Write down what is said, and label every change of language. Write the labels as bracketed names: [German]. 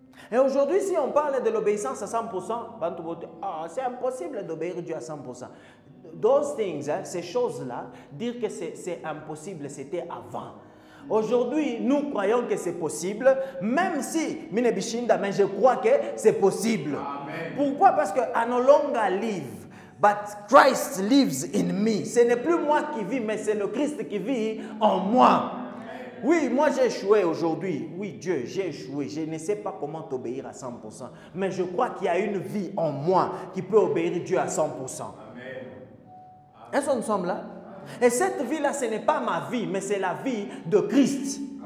[French] Et aujourd'hui, si on parle de l'obéissance à 100%, c'est impossible d'obéir Dieu à 100%. [English] Those things, [French] ces choses-là, dire que c'est impossible, c'était avant. Aujourd'hui, nous croyons que c'est possible, même si, mais je crois que c'est possible. Amen. Pourquoi? Parce que [English] I no longer live, but Christ lives in me. [French] Ce n'est plus moi qui vis, mais c'est le Christ qui vit en moi. Oui, moi j'ai échoué aujourd'hui. Oui, Dieu, j'ai échoué. Je ne sais pas comment t'obéir à 100%. Mais je crois qu'il y a une vie en moi qui peut obéir Dieu à 100%. Est-ce que nous sommes là? Et cette vie-là, ce n'est pas ma vie, mais c'est la vie de Christ.